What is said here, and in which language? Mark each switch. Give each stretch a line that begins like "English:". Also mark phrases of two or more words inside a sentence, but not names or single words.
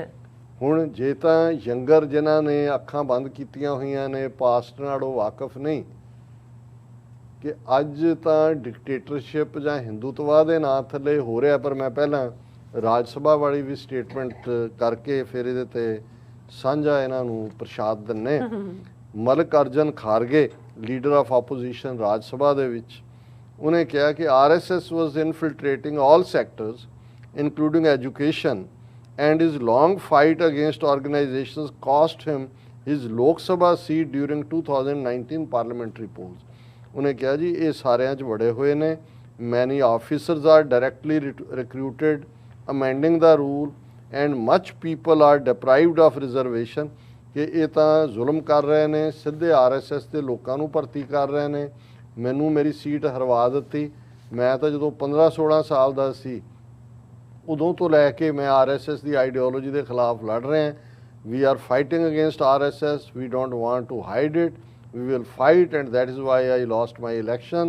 Punjabi: ਹੁਣ ਜੇ ਤਾਂ ਯੰਗਰ ਜਿਨ੍ਹਾਂ ਨੇ ਅੱਖਾਂ ਬੰਦ ਕੀਤੀਆਂ ਹੋਈਆਂ ਨੇ, ਪਾਸਟ ਨਾਲੋਂ ਵਾਕਫ ਨਹੀਂ ਕਿ ਅੱਜ ਤਾਂ ਡਿਕਟੇਟਰਸ਼ਿਪ ਜਾਂ ਹਿੰਦੂਤਵਾ ਦੇ ਨਾਂ ਥੱਲੇ ਹੋ ਰਿਹਾ, ਪਰ ਮੈਂ ਪਹਿਲਾਂ ਰਾਜ ਸਭਾ ਵਾਲੀ ਵੀ ਸਟੇਟਮੈਂਟ ਕਰਕੇ ਫਿਰ ਇਹਦੇ ਤੇ ਸਾਂਝਾ ਇਹਨਾਂ ਨੂੰ ਪ੍ਰਸ਼ਾਦ ਦਿੰਨੇ।
English: ਮਲਿਕ ਅਰਜਨ ਖਾਰਗੇ leader of opposition
Punjabi: ਰਾਜ ਸਭਾ ਦੇ ਵਿੱਚ, ਉਹਨੇ ਕਿਹਾ ਕਿ
English: RSS was infiltrating all sectors including education and his long fight against organizations cost him his Lok Sabha seat during 2019 parliamentary polls.
Punjabi: ਉਹਨੇ ਕਿਹਾ ਜੀ ਇਹ ਸਾਰਿਆਂ 'ਚ ਵੜੇ ਹੋਏ ਨੇ,
English: many officers are directly recruited, amending the rule and much people are deprived of reservation,
Punjabi: ਕਿ ਇਹ ਤਾਂ ਜ਼ੁਲਮ ਕਰ ਰਹੇ ਨੇ, ਸਿੱਧੇ RSS ਦੇ ਲੋਕਾਂ ਨੂੰ ਭਰਤੀ ਕਰ ਰਹੇ ਨੇ। ਮੈਨੂੰ ਮੇਰੀ ਸੀਟ ਹਰਵਾ ਦਿੱਤੀ, ਮੈਂ ਤਾਂ ਜਦੋਂ 15-16 ਸਾਲ ਦਾ ਸੀ ਉਦੋਂ ਤੋਂ ਲੈ ਕੇ ਮੈਂ RSS ਦੀ ਆਈਡੀਓਲੋਜੀ ਦੇ ਖਿਲਾਫ ਲੜ ਰਹੇ ਹਾਂ।
English: we are fighting against RSS, we don't want to hide it, we will fight and that is why I lost my election.